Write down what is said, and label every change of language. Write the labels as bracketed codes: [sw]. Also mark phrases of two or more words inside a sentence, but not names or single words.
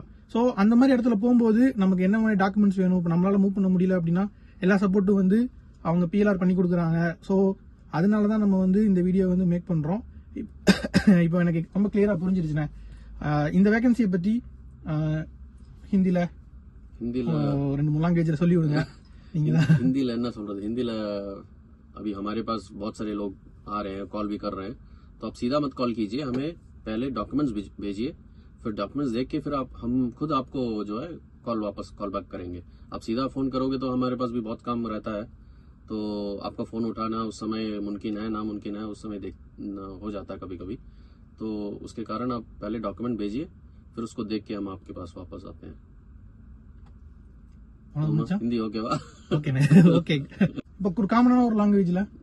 [ta] சோ அந்த மாதிரி இடத்துல போகும்போது நமக்கு என்ன மாதிரி டாக்குமெண்ட்ஸ் வேணும், இப்போ நம்மளால மூவ் பண்ண முடியல அப்படின்னா எல்லா சப்போர்ட்டும் வந்து அவங்க பிஎல்ஆர் பண்ணி கொடுக்குறாங்க. ஸோ அதனாலதான் நம்ம வந்து இந்த வீடியோ வந்து மேக் பண்றோம். இப்போ எனக்கு ரொம்ப கிளியரா புரிஞ்சிருச்சுண்ணே இந்த வேகன்சியை பத்தி. ஹிந்தில 2-3 லாங்குவேஜ்ல சொல்லி விடுங்க. நீங்க हिंदीல என்ன சொல்றது, हिंदीல [hi] अभी हमारे पास बहुत सारे लोग आ रहे हैं, कॉल भी कर रहे हैं, तो आप सीधा मत कॉल कीजिए, हमें पहले डॉक्यूमेंट्स भेजिए, फिर डॉक्यूमेंट्स देख के फिर हम खुद आपको जो है [en] call back [hi] करेंगे. आप सीधा फोन करोगे तो हमारे पास भी बहुत काम रहता है, तो आपका फोन उठाना उस समय मुमकिन है, नामुमकिन है, उस समय हो जाता है कभी कभी. तो उसके कारण आप पहले डॉक्यूमेंट भेजिए, फिर उसको देख के हम आपके पास वापस आते हैं. [ta] हिंदी ஓகேவா? ஓகே. இப்போ ஒரு காமனான ஒரு லாங்குவேஜ்ல